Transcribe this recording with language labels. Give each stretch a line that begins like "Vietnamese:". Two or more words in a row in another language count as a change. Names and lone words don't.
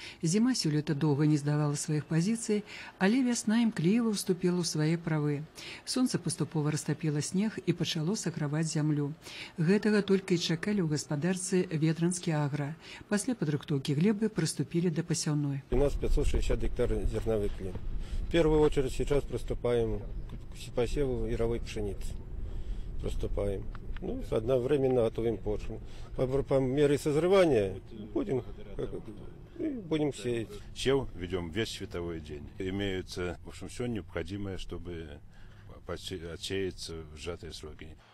Belarusian: Зіма сёлета доўга не здавала сваіх пазіцый, але вясна імкліва ўступіла ў свае правы. Сонца паступова растапіла снег і пачало саграваць зямлю. Гэтага толькі і чакалі ў гаспадарцы «Ведранскі агра». Пасля падрыхтоўкі глебы прыступілі да пасяўной.
Russian: У нас 560 гектаров зерновых клин. В первую очередь сейчас приступаем к посеву яровой пшеницы. Приступаем. Ну, одновременно готовим почву. По мере созревания будем сеять. Сев ведем весь световой день. Имеются, в общем, все необходимое, чтобы отсеяться в сжатые сроки.